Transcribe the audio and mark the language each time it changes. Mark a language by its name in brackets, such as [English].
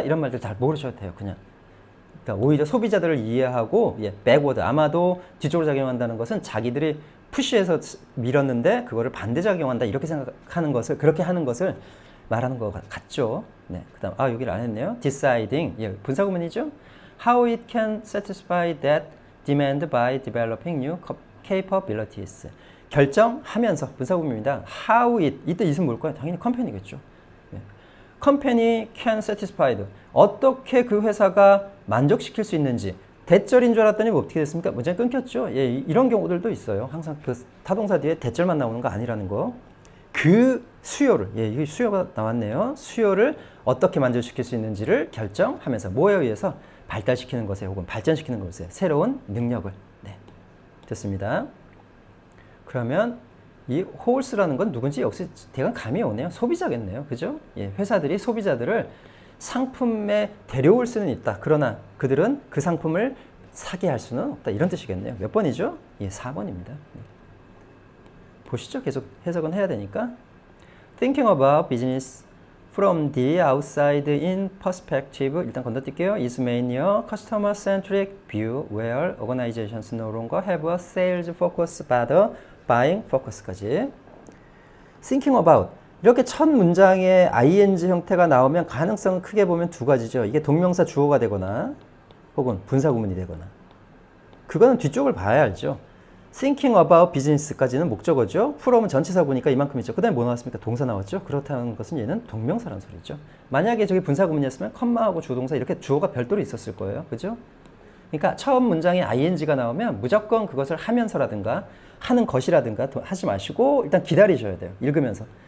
[Korean] 이런 말들 잘 모르셔도 돼요. 그냥. 그러니까 오히려 소비자들을 이해하고, backward, 아마도 뒤쪽으로 작용한다는 것은 자기들이 푸시해서 밀었는데 그거를 반대 작용한다, 이렇게 생각하는 것을, 그렇게 하는 것을 말하는 것 같죠. 그 다음, 여기를 안 했네요. deciding, 분사구문이죠. [English] How it can satisfy that demand by developing new capabilities. [Korean] 결정하면서, 분사구문입니다. How it, 이때 이은 뭘까요? 당연히 컴퍼니겠죠. company can satisfy. 어떻게 그 회사가 만족시킬 수 있는지. 대절인 줄 알았더니 어떻게 됐습니까? 문제 끊겼죠. 이런 경우들도 있어요. 항상 그 타동사 뒤에 대절만 나오는 거 아니라는 거. 그 수요를, 이게 수요가 나왔네요. 수요를 어떻게 만족시킬 수 있는지를 결정하면서 뭐에 의해서? 발달시키는 것에, 혹은 발전시키는 것에 새로운 능력을. 됐습니다. 그러면 이 홀스라는 건 누군지 역시 대강 감이 오네요. 소비자겠네요. 그죠? 회사들이 소비자들을 상품에 데려올 수는 있다. 그러나 그들은 그 상품을 사게 할 수는 없다. 이런 뜻이겠네요. 몇 번이죠? 4번입니다. 보시죠. 계속 해석은 해야 되니까. [English] Thinking about business from the outside in perspective. [Korean] 일단 건너뛸게요. [English] is mainly a customer-centric view where organizations no longer have a sales focus but a buying focus까지. Thinking about. [Korean] 이렇게 첫 문장에 ing 형태가 나오면 가능성은 크게 보면 두 가지죠. 이게 동명사 주어가 되거나 혹은 분사구문이 되거나. 그거는 뒤쪽을 봐야 알죠. Thinking about business까지는 목적어죠. from은 전치사 보니까 이만큼이죠. 그 다음에 뭐 나왔습니까? 동사 나왔죠. 그렇다는 것은 얘는 동명사라는 소리죠. 만약에 저게 분사구문이었으면 컴마하고 주동사 이렇게 주어가 별도로 있었을 거예요. 그죠? 그러니까 처음 문장에 ing가 나오면 무조건 그것을 하면서라든가 하는 것이라든가 하지 마시고 일단 기다리셔야 돼요. 읽으면서.